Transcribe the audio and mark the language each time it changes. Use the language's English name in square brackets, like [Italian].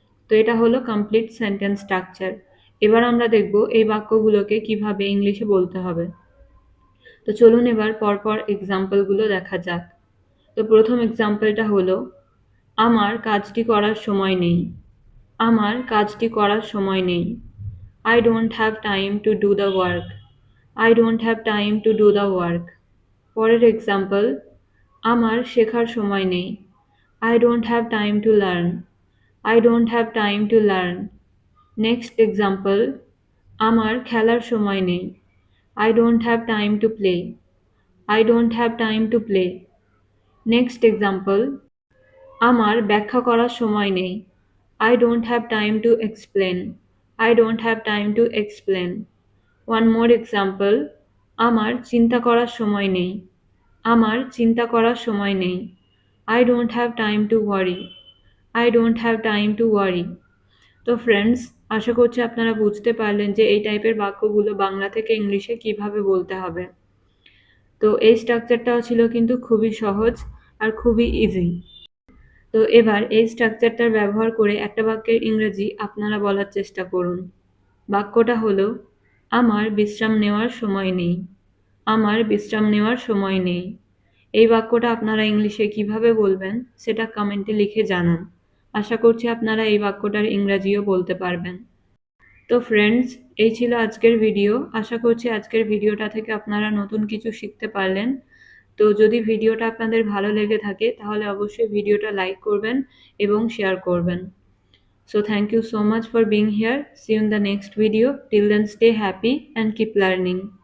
[Bangla] তো এটা হলো কমপ্লিট সেন্টেন্স স্ট্রাকচার। এবার আমরা দেখব এই বাক্যগুলোকে কিভাবে ইংলিশে বলতে হবে। তো চলুন এবার পরপর এক্সাম্পলগুলো দেখা যাক। তো প্রথম এক্সাম্পলটা হলো আমার কাজটি করার সময় নেই। আমার কাজটি করার সময় নেই। [English] I don't have time to do the work. I don't have time to do the work. [Bangla] পরের এক্সাম্পল, আমার শেখার সময় নেই। [English] I don't have time to learn. I don't have time to learn. [Bangla] Next example, আমার খেলার সময় নেই। [English] I don't have time to play. I don't have time to play. [Bangla] Next example, আমার ব্যাখ্যা করার সময় নেই। [English] I don't have time to explain. I don't have time to explain. One more example, [Bangla] আমার চিন্তা করার সময় নেই। আমার চিন্তা করার সময় নেই। [English] I don't have time to worry. I don't have time to worry. [Bangla] তো ফ্রেন্ডস, আশা করছি আপনারা বুঝতে পারলেন যে এই টাইপের বাক্যগুলো বাংলা থেকে ইংলিশে কিভাবে বলতে হবে। তো এই স্ট্রাকচারটাও ছিল কিন্তু খুবই সহজ আর খুবই ইজি। তো এবার এই স্ট্রাকচারটার ব্যবহার করে একটা বাক্যের ইংরেজি আপনারা বলার চেষ্টা করুন। বাক্যটা হলো আমার বিশ্রাম নেওয়ার সময় নেই। আমার বিশ্রাম নেওয়ার সময় নেই। এই বাক্যটা আপনারা ইংলিশে কিভাবে বলবেন সেটা কমেন্টে লিখে জানান। আশা করছি আপনারা এই বাক্যটার ইংরাজিও বলতে পারবেন। তো ফ্রেন্ডস, এই ছিল আজকের ভিডিও। আশা করছি আজকের ভিডিওটা থেকে আপনারা নতুন কিছু শিখতে পারলেন। তো যদি ভিডিওটা আপনাদের ভালো লেগে থাকে তাহলে অবশ্যই ভিডিওটা লাইক করবেন এবং শেয়ার করবেন। [English] So thank you so much for being here. See you in the next video. Till then, stay happy and keep learning.